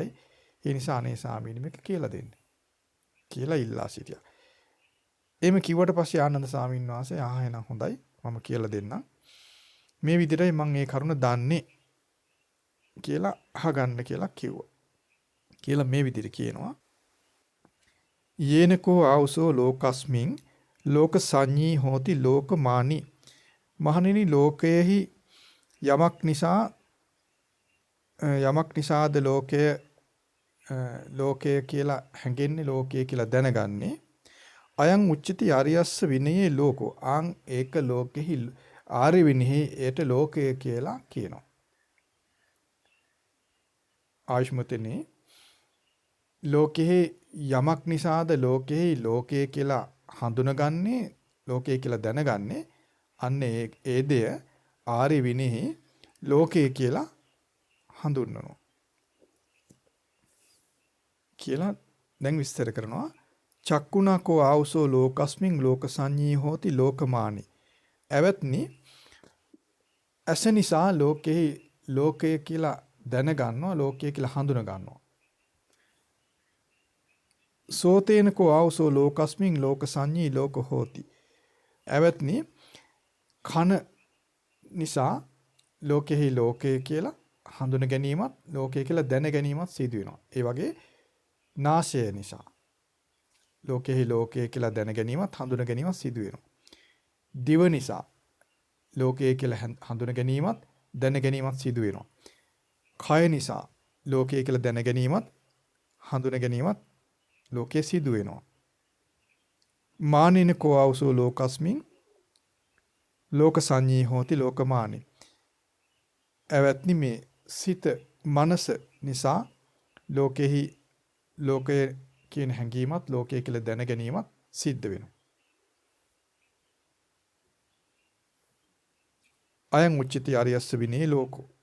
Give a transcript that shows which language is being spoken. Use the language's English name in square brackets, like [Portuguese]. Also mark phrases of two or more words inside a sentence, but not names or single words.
[Sinhala] ඒ නිසා අනේ ස්වාමීනි මේක කියලා දෙන්න. කියලා ඉල්ලා සිටියා. එimhe කිව්වට පස්සේ ආනන්ද ස්වාමීන් වහන්සේ එහෙනම් හොඳයි මම කියලා දෙන්නම්. මේ විදිහටයි මම මේ කරුණ දන්නේ කියලා අහගන්න කියලා කිව්වා. කියලා මේ විදිහට කියනවා. [Pali] යේනකෝ ආවසෝ ලෝකස්මින් ලෝක සංඤී හෝති ලෝකමානි [Sinhala] මහණෙනි ලෝකයේහි යමක් නිසාද ලෝකය කියලා හැඟෙන්නේ ලෝකය කියලා දැනගන්නේ [Pali] අයං උච්චති ආර්යස්ස විනයේ ලෝකෝ [Sinhala] ආං ඒක ලෝකෙහි ආර්ය විනයෙහි ඒට ලෝකය කියලා කියනවා. ආයුෂ්මතනේ ලෝකෙහි යමක් නිසාද ලෝකෙහි ලෝකය කියලා හඳුනගන්නේ ලෝකය කියලා දැනගන්නේ අන්න ඒ දෙය ආර්ය විනයෙහි ලෝකය කියලා හඳුන්වනවා කියලා දැන් විස්තර කරනවා. [Pali] චක්කුණකෝ ආවසෝ ලෝකස්මින් ලෝක සංඤී හෝති ලෝකමානි. [Sinhala] එවත්නි ඇස නිසා ලෝකය කියලා දැනගන්නවා ලෝකය කියලා හඳුන ගන්නවා. [Pali] සෝතේනකෝ ආවසෝ ලෝකස්මින් ලෝක සංඤී ලෝක හෝති. [Sinhala] එවත්නි කන නිසා ලෝකෙහි ලෝකය කියලා හඳුන ගැනීමත් ලෝකය කියලා දැන ගැනීමත් සිදු වෙනවා. ඒ වගේ නාසය නිසා ලෝකෙහි ලෝකය කියලා දැන ගැනීමත් හඳුන ගැනීමත් සිදු වෙනවා. දිව නිසා ලෝකය කියලා හඳුන ගැනීමත් දැන ගැනීමත් සිදු වෙනවා. කය නිසා ලෝකය කියලා දැන ගැනීමත් හඳුන ගැනීමත් ලෝකයේ සිදු වෙනවා. [Pali] මානින කෝ ආවසෝ ලෝකස්මින් ලෝක සංඤී හෝති ලෝකමානි. [Sinhala] එවත්නි මේ සිත මනස නිසා ලෝකෙහි ලෝකය කියන හැඟීමත් ලෝකය කියලා දැන ගැනීමත් සිද්ධ වෙනවා. [Pali] අයං උච්චති ආර්යස්ස විනේ ලෝකෝ.